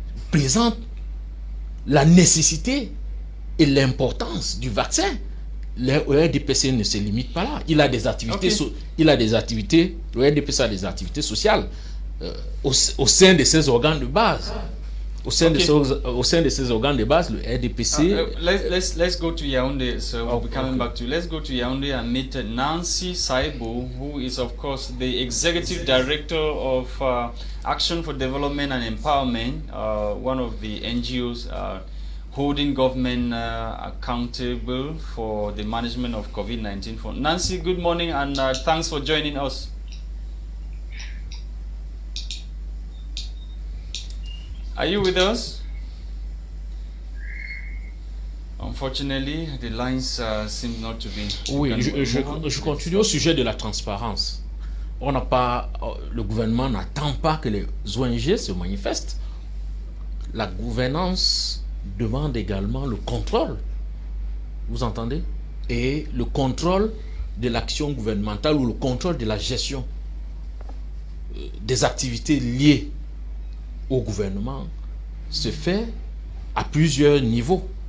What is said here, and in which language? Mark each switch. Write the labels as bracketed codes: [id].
[fr] Présente la nécessité et l'importance du vaccin. Le RDPC ne se limite pas là. Il a des activités, le RDPC a des activités sociales au sein de ses organes de base. Au sein de ces organes de base, le RDPC. [en] Let's go to Yaoundé. So we'll be coming back to. Let's go to Yaoundé and meet Nancy Saibo, who is of course the executive director of Action for Development and Empowerment, one of the NGOs holding government accountable for the management of COVID-19. Nancy, good morning and thanks for joining us. Are you with us? Unfortunately, the lines seem not to be. [fr] Oui, je continue au sujet de la transparence. Le gouvernement n'attend pas que les ONG se manifestent. La gouvernance demande également le contrôle. Vous entendez? Et le contrôle de l'action gouvernementale ou le contrôle de la gestion des activités liées au gouvernement se fait à plusieurs niveaux.